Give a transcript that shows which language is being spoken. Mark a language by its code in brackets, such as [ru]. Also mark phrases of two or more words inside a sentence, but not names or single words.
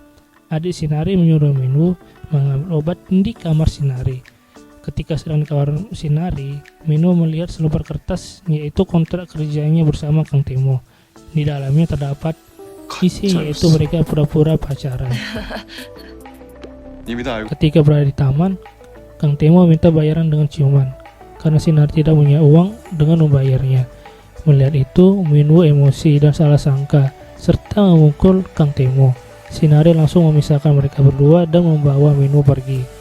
[id] Adik Sinari menyuruh Minwo mengambil obat di kamar Sinari. Ketika sedang di kamar Sinari, Minwo melihat selembar kertas yaitu kontrak kerjanya bersama Kang Temo. Di dalamnya terdapat isi yaitu mereka pura-pura pacaran. [ko] 이미 다 알고. [id] Ketika berada di taman, Kang Temo minta bayaran dengan ciuman karena Sinari tidak punya uang dengan membayarnya. Melihat itu, Minwo emosi dan salah sangka serta memukul Kang Temo. Sinari langsung memisahkan mereka berdua dan membawa Minwo pergi.